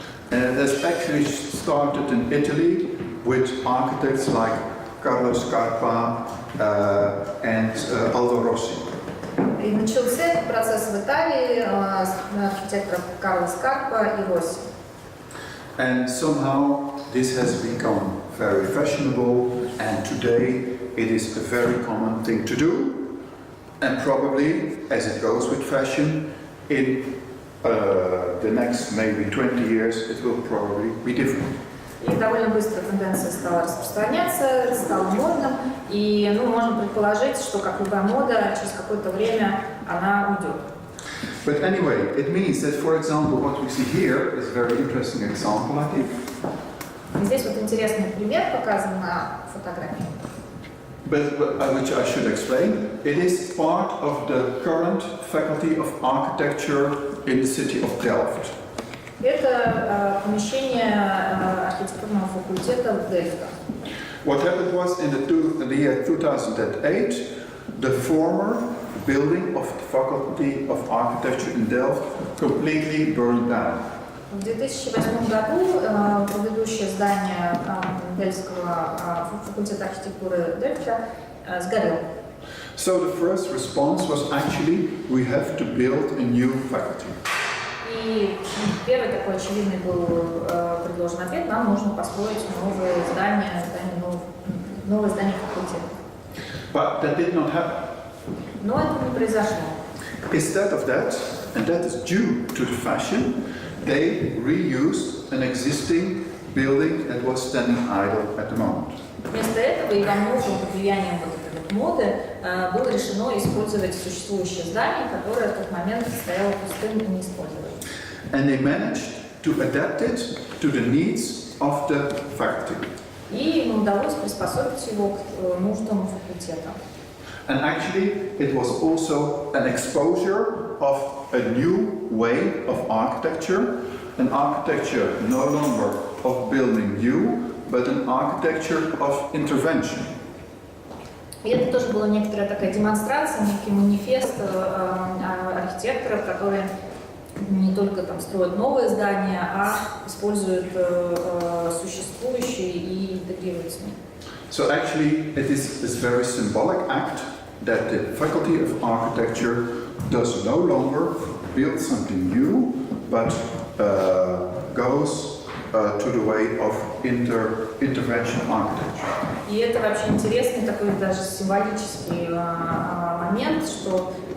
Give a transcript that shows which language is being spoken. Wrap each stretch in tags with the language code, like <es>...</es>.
<en>This actually started in Italy with architects like Carlo Scarpa and Aldo Rossi.</en> <ru>И начался этот процесс в Италии с архитекторов Карло Скарпа и Росси.</ru> <en>And somehow this has become very fashionable, and today it is a very common thing to do. And probably, as it goes with fashion, in the next maybe 20 years, it will probably be different.</en> <ru>И довольно быстро тенденция стала распространяться, стала модным, и можно предположить, что, как любая мода, через какое-то время она уйдет.</ru> <en>But anyway, it means that, for example, what we see here is a very interesting example, I think.</en> <ru>Здесь вот интересный пример показан на фотографии.</ru> <en>But which I should explain. It is part of the current Faculty of Architecture in the city of Delft.</en> <ru>Это помещение архитектурного факультета в Дельфте.</ru> <en>What happened was in the year 2008, the former building of the Faculty of Architecture in Delft completely burned down.</en> <ru>В 2008 году предыдущее здание Дельфтского факультета архитектуры Дельфта сгорело.</ru> <en>So the first response was actually we have to build a new faculty.</en> <ru>И первый такой очевидный был предложен ответ: нам нужно построить новое здание факультета.</ru> <en>But that did not happen.</en> <ru>Но это не произошло.</ru> <en>Instead of that, and that is due to the fashion, they reused an existing building that was standing idle at the moment.</en> <ru>Вместо этого и во многом под влиянием вот этой вот моды было решено использовать существующее здание, которое в тот момент стояло пустым и не использовалось.</ru> <en>And they managed to adapt it to the needs of the faculty.</en> <ru>И им удалось приспособить его к нуждам факультета.</ru> <en>And actually, it was also an exposure of a new way of architecture, an architecture no longer of building new, but an architecture of intervention.</en> <ru>И это тоже была некоторая такая демонстрация, некий манифест архитекторов, которые не только там строят новые здания, а используют существующие и интегрируют с ними.</ru> <en>So actually, it is this very symbolic act that the Faculty of Architecture does no longer build something new, but goes to the way of intervention architecture.</en> <ru>И это вообще интересный такой даже символический момент, что</ru>